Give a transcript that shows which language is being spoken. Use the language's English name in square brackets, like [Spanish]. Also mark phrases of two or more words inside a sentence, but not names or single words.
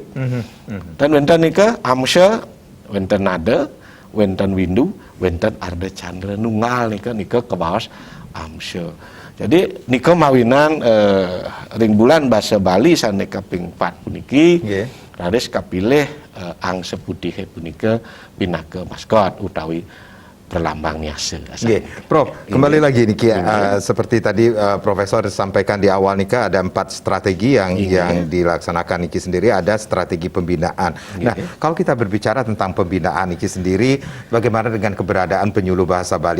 [Balinese] Dan wenten nika amsya, wenten nada, wenten windu, wenten arda candra nunggal nika kebaos amsya. Jadi nika mawinan ring bulan basa Bali sane kaping 4 puniki. Raris kapilih angse putih punika pinaka maskot utawi perlambang niasa. [Indonesian] Prof, kembali lagi niki seperti tadi Profesor sampaikan di awal nika ada 4 strategi yang dilaksanakan niki sendiri, ada strategi pembinaan. Nah, kalau kita berbicara tentang pembinaan niki sendiri, bagaimana dengan keberadaan penyuluh bahasa Bali?